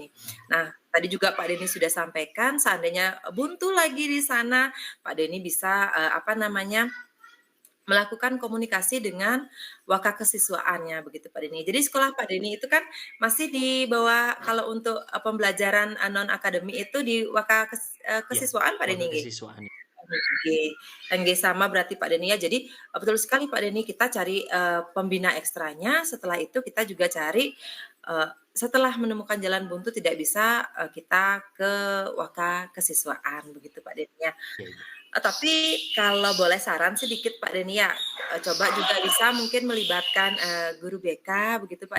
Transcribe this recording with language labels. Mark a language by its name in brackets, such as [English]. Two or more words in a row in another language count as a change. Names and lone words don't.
[Indonesian] Nah, tadi juga Pak Denny sudah sampaikan seandainya buntu lagi di sana, Pak Denny bisa, melakukan komunikasi dengan wakakesiswaannya begitu Pak Denny. Jadi sekolah Pak Denny itu kan masih di bawah kalau untuk, pembelajaran, non akademik itu di Ya, kesiswaan Pak Denny nggih? wakakesiswaan. Nggih, nggih sama berarti Pak Denny ya. Jadi, betul sekali Pak Denny kita cari, pembina ekstranya, setelah itu kita juga cari, setelah menemukan jalan buntu tidak bisa, kita ke wakakesiswaan begitu Pak Denny ya. Ya, Ibu. Tapi kalau boleh saran sedikit Pak Denny ya, coba juga bisa mungkin melibatkan, guru BK begitu Pak